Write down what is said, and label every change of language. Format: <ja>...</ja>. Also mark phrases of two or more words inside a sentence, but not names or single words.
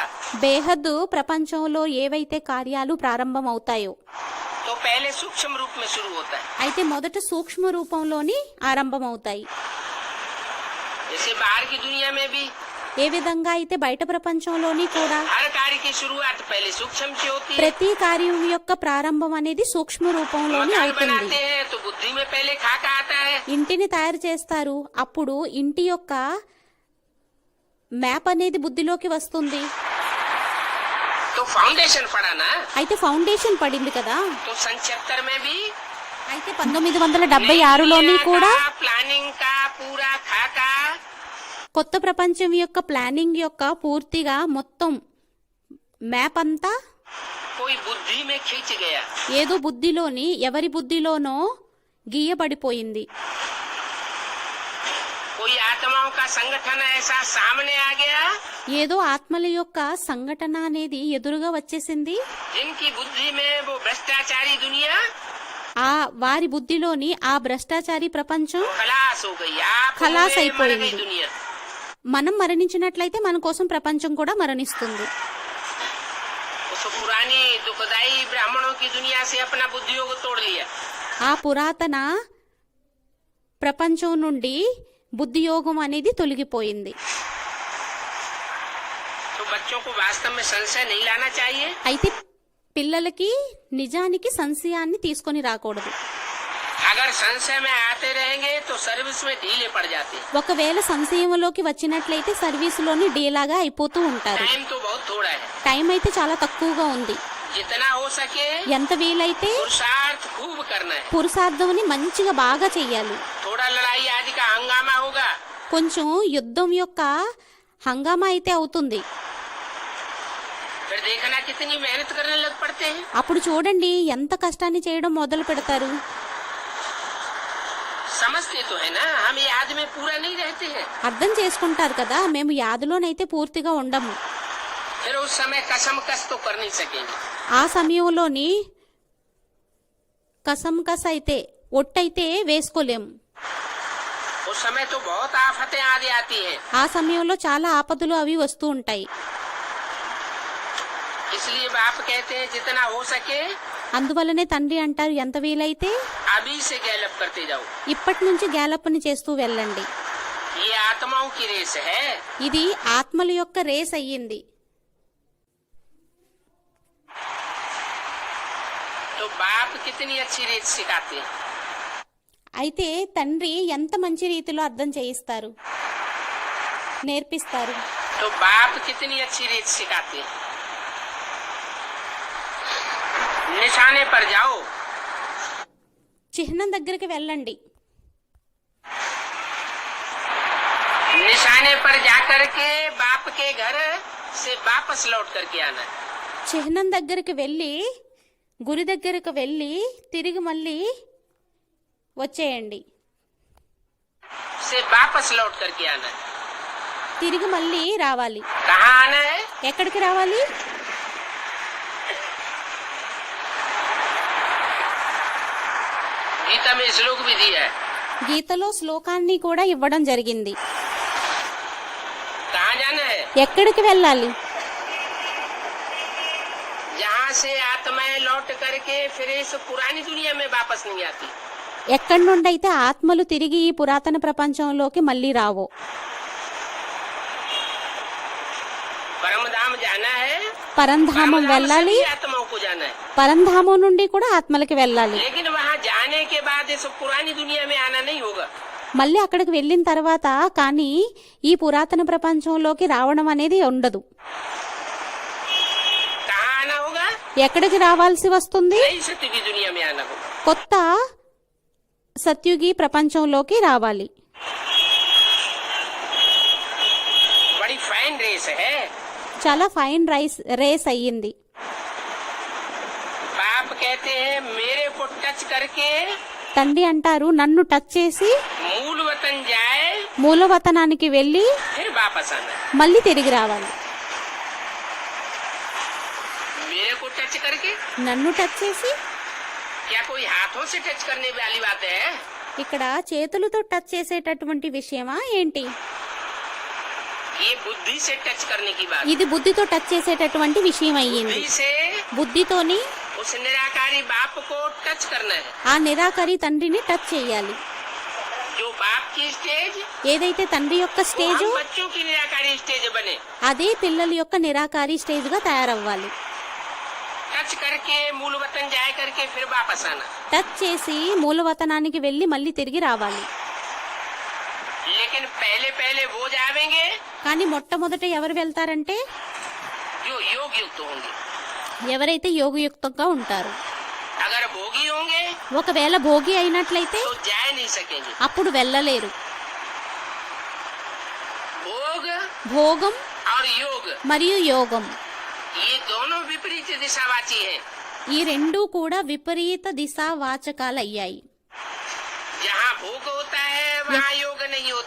<te>బేహద్దు ప్రపంచంలో ఏవైతే కార్యాలు ప్రారంభం అవుతాయో</te> <hi>तो पहले सूक्ष्म रूप में शुरू होता है।</hi> <te>అయితే మొదట సూక్ష్మ రూపంలోని ఆరంభమవుతాయి.</te> <hi>जैसे बाहर की दुनिया में भी</hi> <te>ఏ విధంగా అయితే బయట ప్రపంచంలోని కూడా</te> <hi>हर कार्य की शुरुआत पहले सूक्ष्म से होती है।</hi> <te>ప్రతి కార్యం యొక్క ప్రారంభం అనేది సూక్ష్మ రూపంలోని</te> <hi>मकान</hi> <te>అవుతుంది.</te> <hi>बनाते हैं तो बुद्धि में पहले खाका आता है।</hi> <te>ఇంటిని తయారు చేస్తారు, అప్పుడు ఇంటి యొక్క మ్యాప్ అనేది బుద్ధిలోకి వస్తుంది.</te> <hi>तो फाउंडेशन पड़ा ना,</hi> <te>అయితే ఫౌండేషన్ పడింది కదా.</te> <hi>तो सन 76 में भी</hi> <te>అయితే 1976లోని కూడా</te> <hi>प्लानिंग का पूरा खाका</hi> <te>కొత్త ప్రపంచం యొక్క ప్లానింగ్ యొక్క పూర్తిగా మొత్తం మ్యాప్ అంతా</te> <hi>कोई बुद्धि में खींच गया।</hi> <te>ఏదో బుద్ధిలోని ఎవరి బుద్ధిలోనో గీయబడిపోయింది.</te> <hi>कोई आत्माओं का संगठन ऐसा सामने आ गया</hi> <te>ఏదో ఆత్మల యొక్క సంఘటన అనేది ఎదురుగా వచ్చేసింది.</te> <hi>जिनकी बुद्धि में वो भ्रष्टाचारी दुनिया</hi> <te>ఆ వారి బుద్ధిలోని ఆ భ్రష్టాచారి ప్రపంచం</te> <hi>खलास हो गई। आप खलास हुए, मर</hi> <te>అయిపోయింది.</te> <hi>गई दुनिया।</hi> <te>మనం మరణించినట్లయితే మన కోసం ప్రపంచం కూడా మరణిస్తుంది.</te> <hi>उस पुरानी दुखदाई ब्राह्मणों की दुनिया से अपना बुद्धियोग तोड़ लिया।</hi> <te>ఆ పురాతన ప్రపంచం నుండి బుద్ధియోగం అనేది తొలగిపోయింది.</te> <hi>तो बच्चों को वास्तव में संशय नहीं लाना चाहिए।</hi> <te>అయితే పిల్లలకి నిజానికి సంశయాన్ని తీసుకొని రాకూడదు.</te> <hi>अगर संशय में आते रहेंगे तो सर्विस में ढीले पड़ जाते हैं।</hi> <te>ఒకవేళ సంశయంలోకి వచ్చినట్లయితే సర్వీసులోని డీలాగా అయిపోతూ ఉంటారు.</te> <hi>टाइम तो बहुत थोड़ा है,</hi> <te>టైం అయితే చాలా తక్కువగా ఉంది.</te> <hi>जितना हो सके</hi> <te>ఎంత వీలైతే</te> <hi>पुरुषार्थ खूब करना है।</hi> <te>పురుషార్థంని మంచిగా బాగా చెయ్యాలి.</te> <hi>थोड़ा लड़ाई आदि का हंगामा होगा</hi> <te>కొంచెం యుద్ధం యొక్క హంగామా అయితే అవుతుంది.</te> <hi>फिर देखना कितनी मेहनत करने लग पड़ते हैं।</hi> <te>అప్పుడు చూడండి ఎంత కష్టాన్ని చేయడం మొదలు పెడతారు.</te> <hi>समझते तो है ना, हम याद में पूरा नहीं रहते हैं।</hi> <te>అర్థం చేసుకుంటారు కదా, మేము యాదులోనైతే పూర్తిగా ఉండము.</te> <hi>फिर उस समय कसम कस तो कर नहीं सकेंगे।</hi> <te>ఆ సమయంలోని</te> <hi>कसम कस</hi> <te>అయితే ఒట్టయితే వేసుకోలేము.</te> <hi>उस समय तो बहुत आफतें आदि आती हैं।</hi> <te>ఆ సమయంలో చాలా ఆపదలు అవి వస్తూ ఉంటాయి.</te> <hi>इसलिए बाप कहते हैं जितना हो सके</hi> <te>అందువల్లనే తండ్రి అంటారు ఎంత వీలైతే</te> <hi>अभी से गैलअप करते जाओ।</hi> <te>ఇప్పటి నుంచి గ్యాలప్ని చేస్తూ వెళ్ళండి.</te> <hi>ये आत्माओं की रेस है।</hi> <te>ఇది ఆత్మల యొక్క రేస్ అయ్యింది.</te> <hi>तो बाप कितनी अच्छी रेस सिखाते हैं।</hi> <te>అయితే తండ్రి ఎంత మంచి రీతిలో అర్థం చేయిస్తారు, నేర్పిస్తారు.</te> <hi>तो बाप कितनी अच्छी रेस सिखाते हैं। निशाने पर जाओ,</hi> <te>చిహ్నం దగ్గరికి వెళ్ళండి.</te> <hi>निशाने पर जाकर के बाप के घर से वापस लौट करके आना है।</hi> <te>చిహ్నం దగ్గరికి వెళ్ళి గురి దగ్గరకు వెళ్ళి తిరిగి మళ్ళీ వచ్చేయండి.</te> <hi>से वापस लौट करके आना है।</hi> <te>తిరిగి మళ్ళీ రావాలి.</te> <hi>कहाँ आना है?</hi> <te>ఎక్కడికి రావాలి?</te> <hi>गीता में श्लोक भी दिया है।</hi> <te>గీతలో శ్లోకాన్ని కూడా ఇవ్వడం జరిగింది.</te> <hi>कहाँ जाना है?</hi> <te>ఎక్కడికి వెళ్ళాలి?</te> <hi>जहाँ से आत्माएं लौट करके फिर इस पुरानी दुनिया में वापस नहीं आती।</hi> <te>ఎక్కడి నుండి అయితే ఆత్మలు తిరిగి ఈ పురాతన ప్రపంచంలోకి మళ్ళీ రావో.</te> <hi>परमधाम जाना है,</hi> <te>పరంధామం</te> <hi>परमधाम</hi> <te>వెళ్ళాలి.</te> <hi>सभी आत्माओं को जाना है।</hi> <te>పరంధామం నుండి కూడా ఆత్మలకి వెళ్ళాలి.</te> <hi>लेकिन वहाँ जाने के बाद इस पुरानी दुनिया में आना नहीं होगा।</hi> <te>మళ్ళీ అక్కడికి వెళ్ళిన తర్వాత కానీ ఈ పురాతన ప్రపంచంలోకి రావడం అనేది ఉండదు.</te> <hi>कहाँ आना होगा?</hi> <te>ఎక్కడికి రావాల్సి వస్తుంది?</te> <hi>नई सत्य की दुनिया में आना होगा।</hi> <te>కొత్త సత్యుగి ప్రపంచంలోకి రావాలి.</te> <hi>बड़ी</hi> <en>fine race</en> <hi>है।</hi> <te>చాలా</te> <en>fine race</en> <te>అయ్యింది.</te> <hi>बाप कहते हैं मेरे को टच करके</hi> <te>తండ్రి అంటారు నన్ను టచ్ చేసి</te> <hi>मूल वतन जाए</hi> <te>మూలవతనానికి వెళ్ళి</te> <hi>फिर वापस आना।</hi> <te>మళ్ళీ తిరిగి రావాలి.</te> <hi>मेरे को टच करके</hi> <te>నన్ను టచ్ చేసి</te> <hi>क्या कोई हाथों से टच करने वाली बात है?</hi> <te>ఇక్కడ చేతులతో టచ్ చేసేటటువంటి విషయమా ఏంటి?</te> <hi>ये बुद्धि से टच करने की बात।</hi> <te>ఇది బుద్ధితో టచ్ చేసేటటువంటి విషయం అయ్యింది.</te> <hi>बुद्धि से</hi> <te>బుద్ధితోని</te> <hi>उस निराकारी बाप को टच करना है।</hi> <te>ఆ నిరాకరి తండ్రిని టచ్ చేయాలి.</te> <hi>जो बाप की स्टेज</hi> <te>ఏదైతే తండ్రి యొక్క</te> <hi>वो</hi> <te>స్టేజ్</te> <hi>हम बच्चों की निराकारी स्टेज बने।</hi> <te>అదే పిల్లల యొక్క నిరాకారి స్టేజ్ గా తయారవ్వాలి.</te> <hi>टच करके मूल वतन जाए करके फिर वापस आना।</hi> <te>టచ్ చేసి మూలవతనానికి వెళ్ళి మళ్ళీ తిరిగి రావాలి.</te> <hi>लेकिन पहले पहले वो जावेंगे</hi> <te>కానీ మొట్టమొదట ఎవరు వెళ్తారంటే</te> <hi>जो योग युक्त होंगे।</hi> <te>ఎవరైతే యోగయుక్తంగా ఉంటారు.</te> <hi>अगर भोगी होंगे</hi> <te>ఒకవేళ భోగి అయినట్లయితే</te> <hi>तो जा नहीं सकेंगे।</hi> <te>అప్పుడు వెళ్ళలేరు.</te> <hi>भोग</hi> <te>భోగం</te> <hi>और योग</hi> <te>మరియు యోగం</te> <hi>ये दोनों विपरीत दिशावाची हैं।</hi> <te>ఈ రెండూ కూడా విపరీత దిశా వాచకాలయ్యాయి.</te> <hi>जहाँ भोग होता है वहाँ योग नहीं होता,</hi>